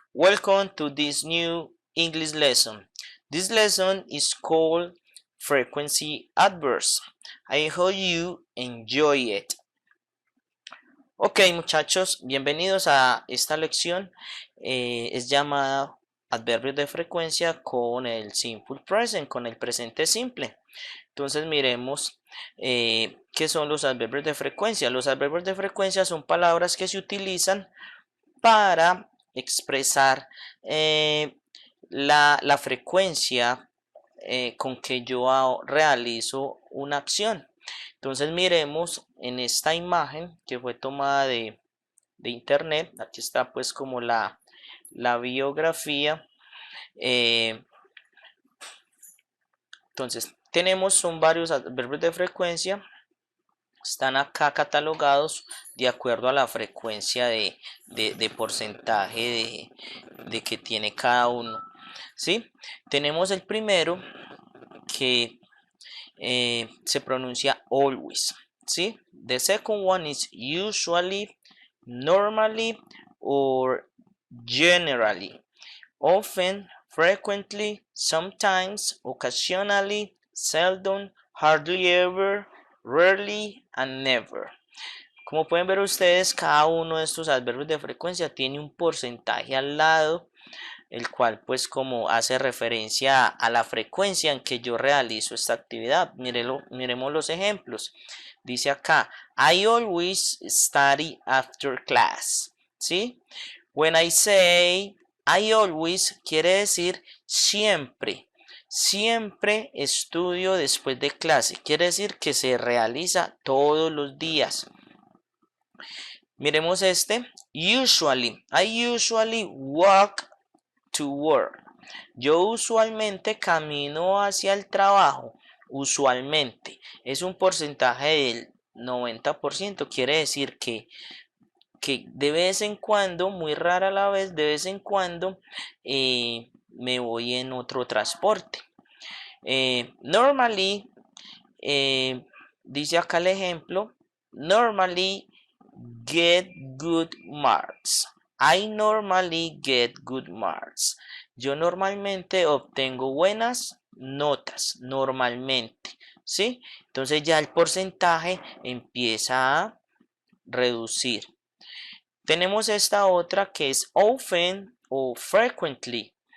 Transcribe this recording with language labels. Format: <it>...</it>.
<en>Welcome to this new English lesson. This lesson is called Frequency Adverbs. I hope you enjoy it.</en> <es>Ok, muchachos, bienvenidos a esta lección. Es llamada Adverbios de frecuencia con el Simple Present, con el presente simple. Entonces miremos qué son los adverbios de frecuencia. Los adverbios de frecuencia son palabras que se utilizan para expresar la frecuencia con que yo realizo una acción. Entonces miremos en esta imagen que fue tomada de internet. Aquí está pues como la biografía. Entonces son varios adverbios de frecuencia. Están acá catalogados de acuerdo a la frecuencia de porcentaje de que tiene cada uno. ¿Sí? Tenemos el primero que se pronuncia always. ¿Sí?</es> <en>The second one is usually, normally, or generally. Often, frequently, sometimes, occasionally, seldom, hardly ever, rarely and never.</en> <es>Como pueden ver ustedes, cada uno de estos adverbios de frecuencia tiene un porcentaje al lado, el cual pues como hace referencia a la frecuencia en que yo realizo esta actividad. Miremos los ejemplos. Dice acá,</es> <en>I always study after class.</en> <es>¿Sí?</es> <en>When I say I always,</en> <es>quiere decir siempre. Siempre estudio después de clase. Quiere decir que se realiza todos los días. Miremos este. Usually.</es> <en>I usually walk to work.</en> <es>Yo usualmente camino hacia el trabajo. Usualmente. Es un porcentaje del 90%. Quiere decir que de vez en cuando, muy rara la vez, de vez en cuando me voy en otro transporte.</es> <en>Normally,</en> <es>dice acá el ejemplo,</es> <en>normally get good marks. I normally get good marks.</en> <es>Yo normalmente obtengo buenas notas, normalmente, ¿sí? Entonces ya el porcentaje empieza a reducir. Tenemos esta otra que es often o frequently.</es>